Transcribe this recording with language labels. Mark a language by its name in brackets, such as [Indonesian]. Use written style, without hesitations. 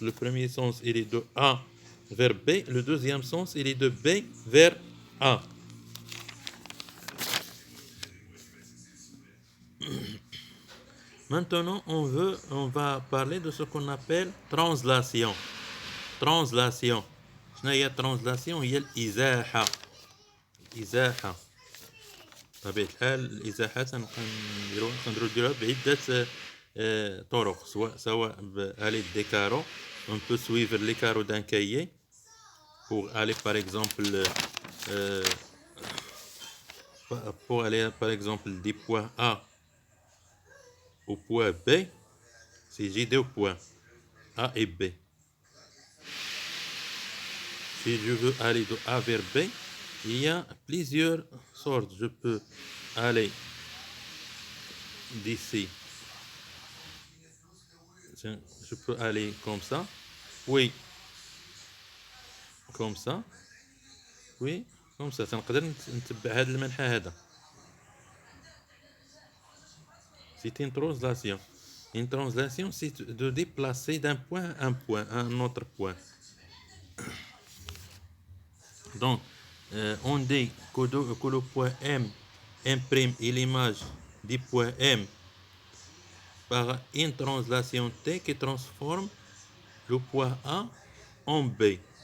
[French] Le premier sens il est de A vers B, le deuxième sens il est de B vers A. Maintenant on va parler de ce qu'on appelle translation. Translation. [Arabic] شنو هي translation؟ هي الإزاحة. بطبيعة الحال الإزاحات نديروها بعدة طرق، سواء بآلة دي كارو. [French] On peut suivre les carreaux d'un cahier pour aller par exemple du point A au point B. Si j'ai deux points A et B, si je veux aller de A vers B, il y a plusieurs sortes. Je peux aller d'ici, je peux aller comme ça, puis comme ça, puis comme ça. [Arabic] تنقدر نتبع هذا المنحى هذا. [French] C'est une translation. Une translation, c'est de déplacer d'un point à un autre point. Donc, on dit que le point M imprime l'image du point M par une translation T qui transforme le point A en B.